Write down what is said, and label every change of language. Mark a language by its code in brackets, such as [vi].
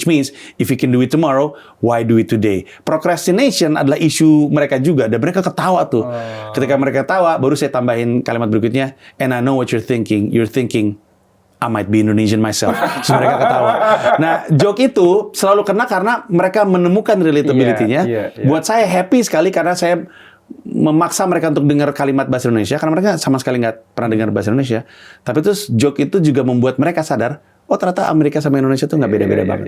[en] Which means if you can do it tomorrow, why do it today? [id] Procrastination adalah isu mereka juga dan mereka ketawa tuh. Ketika mereka ketawa, baru saya tambahin kalimat berikutnya. [en] And I know what you're thinking. You're thinking I might be Indonesian myself. [id] So mereka ketawa. Nah, joke itu selalu kena karena mereka menemukan relatability-nya. Buat saya happy sekali karena saya memaksa mereka untuk dengar kalimat bahasa Indonesia karena mereka sama sekali nggak pernah dengar bahasa Indonesia. Tapi terus joke itu juga membuat mereka sadar, oh ternyata Amerika sama Indonesia tuh nggak beda-beda banget.